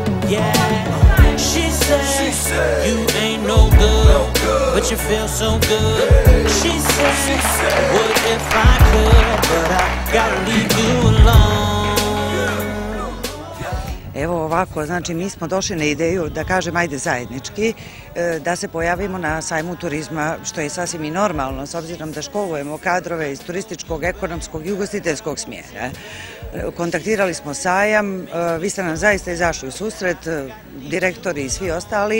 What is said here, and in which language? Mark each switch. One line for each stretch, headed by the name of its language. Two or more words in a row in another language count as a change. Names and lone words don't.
English: Yeah, she said, you ain't no good, but you feel so good. She said, what if I could, but I gotta leave you alone.
Bosnian: Evo ovako, znači mi smo došli na ideju da kažem ajde zajednički da se pojavimo na sajmu turizma, što je sasvim i normalno s obzirom da školujemo kadrove iz turističkog, ekonomskog i ugostiteljskog smjera. Kontaktirali smo sajam, vi ste nam zaista izašli u susret, direktori i svi ostali.